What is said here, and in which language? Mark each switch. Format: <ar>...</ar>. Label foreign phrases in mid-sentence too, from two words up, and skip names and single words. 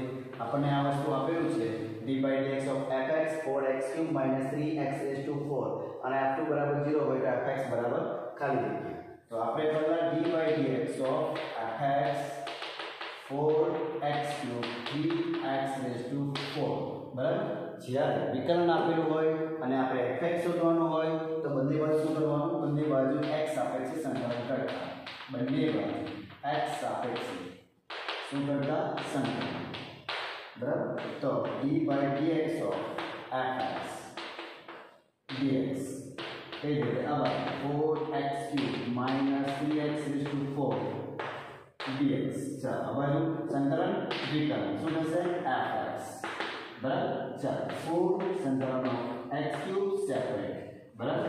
<gu>આપણને આ વસ્તુ આપેલું છે</gu> <en>d/dx of fx 4x³ - 3x raised to 4</en> <gu>અને f2 બરાબર 0 હોય તો fx બરાબર ખાલી જગ્યા. તો આપણે પહેલા</gu> <en>d/dx of fx 4x³ 3x raised to 4.</en> <gu>બરાબર. જ્યારે વિકલન આપેલું હોય અને આપણે fx શોધવાનું હોય તો બંને બાજુ શું કરવાનું? બંને બાજુ x સાપેક્ષે સંકલન કરતા. બંને બાજુ x સાપેક્ષે શું કરતા? સંકલન. બરાબર. તો</gu> <en>d/dx of fx dx</en> <gu>એ રીતે આવા 4x³ - 3x</gu> <en>raised to 4 dx.</en> <gu>ચાલો આ બાજુ સંકલન વિકલન શું થશે? fx. બરાબર. ચાલો 4 સંકલન x³ સેપરેટ. બરાબર.</gu>